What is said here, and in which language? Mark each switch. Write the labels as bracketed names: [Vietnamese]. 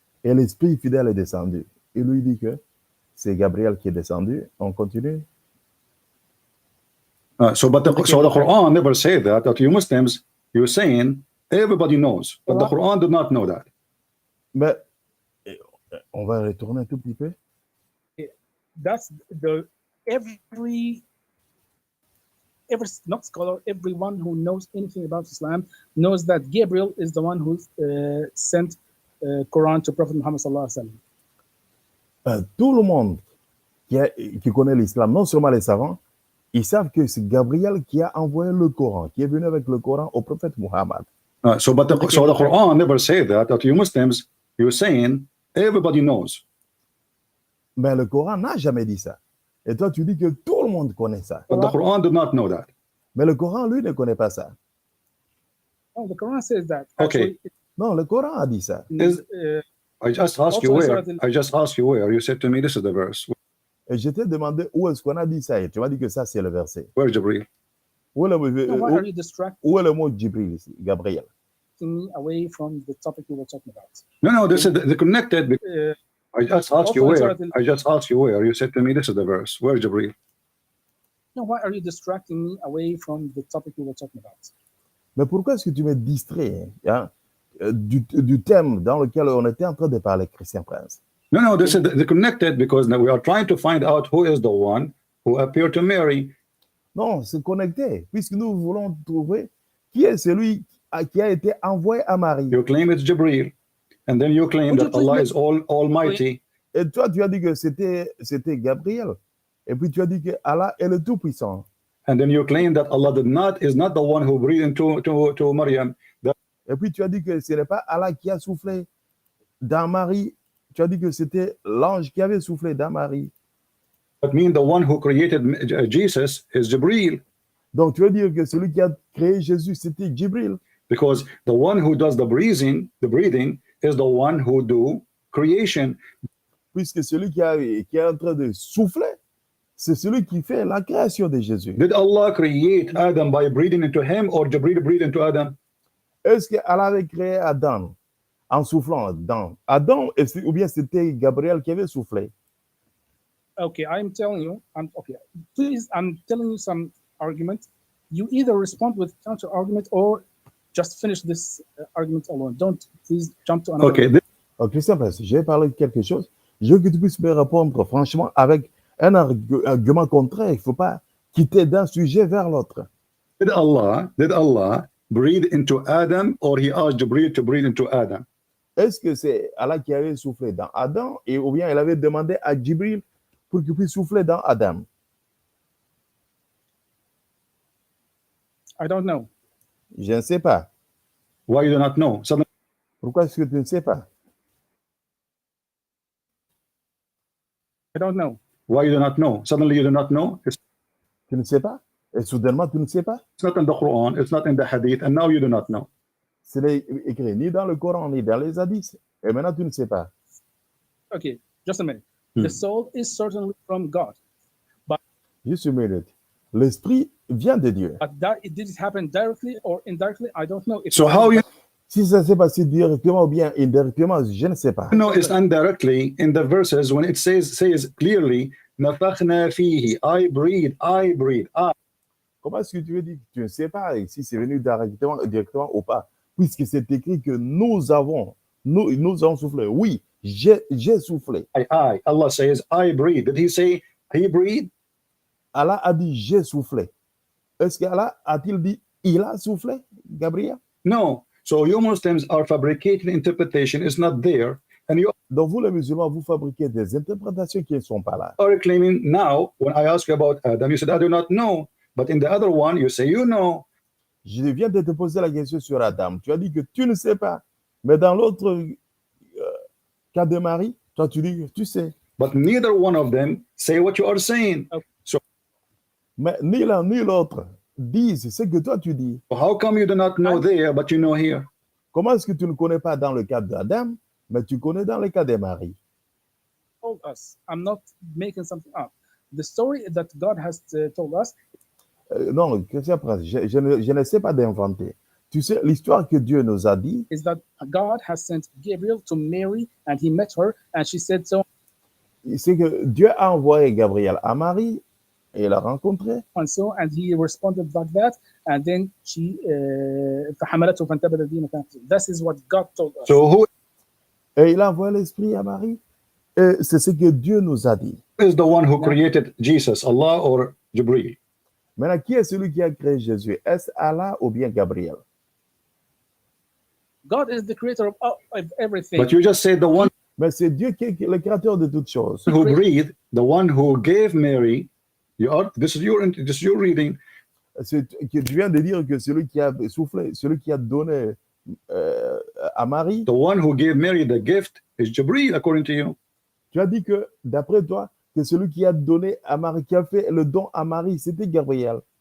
[French] Et l'Esprit fidèle est descendu. Il lui dit que c'est Gabriel qui est descendu. On continue. [English] So the Quran never said that you Muslims, you're saying everybody knows, but the Quran did not know that. [French] Mais on va retourner un tout petit peu. [English] That's every not scholar, everyone who knows anything about Islam knows that Gabriel is the one who sent Quran to Prophet Muhammad [Arabic] sallallahu alaihi wasallam. [French] Tout le monde qui connaît l'islam, non seulement les savants, ils savent que c'est Gabriel qui a envoyé le Coran, qui est venu avec le Coran au prophète Muhammad. [English] So the Quran never said that you Muslims, you're saying everybody knows. [French] Mais le Coran n'a jamais dit ça. Et toi, tu dis que tout le monde connaît ça. [English] But the Quran did not know that. [French] Mais le Coran, lui, ne connaît pas ça. [English] Oh, the Quran says that. Okay. [French] Non, le Coran a dit ça. [English] I just asked you where. I just asked you where. You said to me, this is the verse. [French] Et je t'ai demandé où est-ce qu'on a dit ça. Et tu m'as dit que ça, c'est le verset. [English] Where Jibril? [French] Où est le, [English] why are you distracting [French] où est le mot Jibril ici, Gabriel? [English] me away from the topic we were talking about? No, this is the connected. I just asked you where. I just asked you where. You said to me, this is the verse. Where Jibril? No, why are you distracting me away from the topic we were talking about? [French] Mais pourquoi est-ce que tu me distrais du thème dans lequel on était en train de parler, Christian Prince? [English] No, this is the connected because now we are trying to find out who is the one who appeared to Mary. [French] Non, c'est connecté, puisque nous voulons trouver qui est celui qui a été envoyé à Marie. [English] You claim it's Jibril, and then you claim that Allah is Almighty. [French] Et toi, tu as dit que c'était Gabriel. Et puis tu as dit que Allah est le Tout-Puissant. [English] And then you claim that Allah is not the one who breathed into Maryam. [French] Et puis tu as dit que ce n'est pas Allah qui a soufflé dans Marie. Tu as dit que c'était l'ange qui avait soufflé dans Marie. [English] That means the one who created Jesus is Jibril. [French] Donc tu veux dire que celui qui a créé Jésus, c'était Jibril. [English] Because the one who does the breathing is the one who do creation. [French] Puisque celui qui est en train de souffler, c'est celui qui fait la création de Jésus. [English] Did Allah create Adam by breathing into him or Jibril breathed into Adam? [French] Est-ce qu'Allah avait créé Adam en soufflant dans Adam, ou bien c'était Gabriel qui avait soufflé? [English] Okay, I'm telling you, I'm telling you some argument. You either respond with counter argument or just finish this argument alone. Don't please jump to another. Okay. [French] Christian, j'ai parlé de quelque chose. Je veux que tu puisses me répondre franchement avec un argument contraire. Il ne faut pas quitter d'un sujet vers l'autre. [English] Did Allah breathe into Adam or he asked Jibril to breathe into Adam? [French] Est-ce que c'est Allah qui avait soufflé dans Adam ou bien il avait demandé à Jibril pour qu'il puisse souffler dans Adam? [English] I don't know. [French] Je ne sais pas. [English] Why you do not know? [French] Pourquoi est-ce que tu ne sais pas? [English] I don't know. Why you do not know? Suddenly you do not know? [French] Tu ne sais pas? Et soudainement, tu ne sais pas? [English] It's not in the Quran, it's not in the Hadith, and now you do not know. [French] Ce n'est écrit ni dans le Coran, ni dans les hadiths. Et maintenant, tu ne sais pas. [English] Okay, just a minute. The soul is certainly from God. But [French] Juste une minute. L'esprit vient de Dieu. [English] that did it happen directly or indirectly? I don't know. So how you [French] Si ça s'est passé directement ou bien indirectement, je ne sais pas. [English] know it's indirectly in the verses when it says clearly, [Arabic] نفخنا فيه, [English] I breathe. [French] Comment est-ce que tu veux dire que tu ne sais pas si c'est venu directement ou pas? Puisque c'est écrit que nous avons soufflé. Oui, j'ai soufflé. [English] I. Allah says, I breathe. Did he say he breathed? [French] Allah a dit j'ai soufflé. Est-ce qu'Allah a-t-il dit il a soufflé, Gabriel? [English] No. So you Muslims are fabricating interpretation. It's not there. And you [French] Donc vous les musulmans, vous fabriquez des interprétations qui ne sont pas là. [English] are claiming now, when I ask you about Adam, you said, I do not know. But in the other one, you say, you know. [French] Je viens de te poser la question sur Adam. Tu as dit que tu ne sais pas. Mais dans l'autre cas de Marie, toi, tu dis que tu sais. [English] But neither one of them say what you are saying. So [French] Mais ni l'un ni l'autre disent ce que toi tu dis. [English] how come you do not know there, but you know here? [French] Comment est-ce que tu ne connais pas dans le cas d'Adam, mais tu connais dans le cas de Marie? [English] Told us. I'm not making something up. The story that God has told us. [French] Non, Christian Prince, je ne sais pas d'inventer. Tu sais, l'histoire que Dieu nous a dit, [English] is that God has sent Gabriel to Mary and he met her and she said so. C'est que Dieu a envoyé Gabriel à Marie et l'a rencontré. And so, and he responded like that, and then she [Arabic] فحملته فانتبذت به مكانها. [English] This is what God told us. So who [French] Et il a envoyé l'esprit à Marie. Et c'est ce que Dieu nous a dit. [English] is the one who created Jesus, Allah or Jibreel? [French] Maintenant, qui est celui qui a créé Jésus? Est-ce Allah ou bien Gabriel? [English] God is the creator of everything. But you just said the one [French] Mais c'est Dieu qui est le créateur de toutes choses. [English] who breathed, the one who gave Mary. This is your reading. [French] Tu viens de dire que celui qui a soufflé, celui qui a donné à Marie, [English] The one who gave Mary the gift is Jibreel, according to you. [French] tu as dit que, d'après toi, que celui qui a donné à Marie, qui a fait le don à Marie, c'était Gabriel.